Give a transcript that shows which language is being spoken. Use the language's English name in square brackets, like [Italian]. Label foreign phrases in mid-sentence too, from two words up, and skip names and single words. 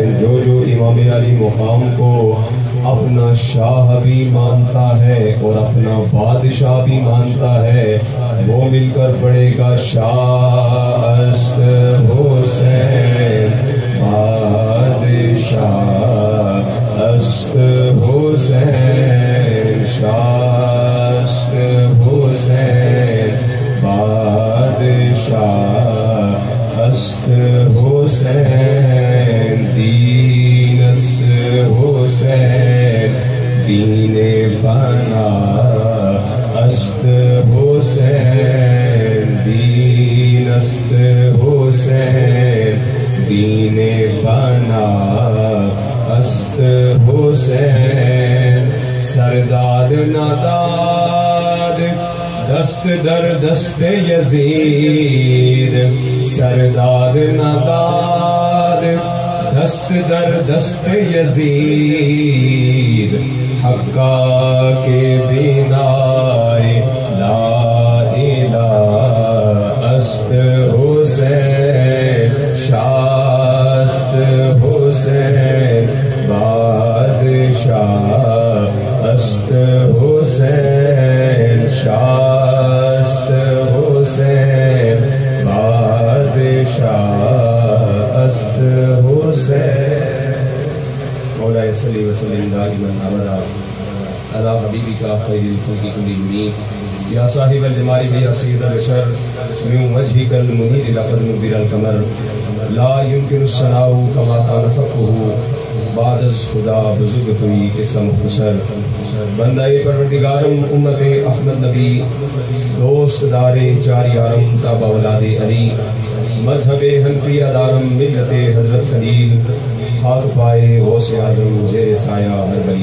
[Urdu] جو امام علی مقام کو اپنا شاہ بھی مانتا ہے اور اپنا بادشاہ بھی مانتا ہے، وہ مل کر پڑھے گا [Persian] شاہ اشت حسین بادشاہ اشت حسین، شاہ اشت حسین بادشاہ اشت حسین، دین است حسین دین بنا است حسین، دین است حسین دین بنا است حسین، سرداد نداد دست در دست یزید، سرداد نداد دست در دست یزید، حقا کے بینائے لا الہ است حسین، شاہ است حسین بادشاہ است حسین، شاہ است حسین بادشاہ است حسین۔ [Arabic] مولا صلی وسلم دائما ابدا علی حبیبک خیر الخلق کلہم، یا صاحب الجمال یا سید البشر من وجهک المنیر لقد نبر القمر، لا يمكن الثناء كما كان حقه [Persian] بعد از خدا بزرگ توئی قصہ مختصر۔ بندہ پروردگارم امت احمد نبی، دوست دار چار یارم تابع اولاد علی، مذہب حنفیہ دارم ملت حضرت خلیل، خاک پائے غوث اعظم زیر سایہ ہر بلی۔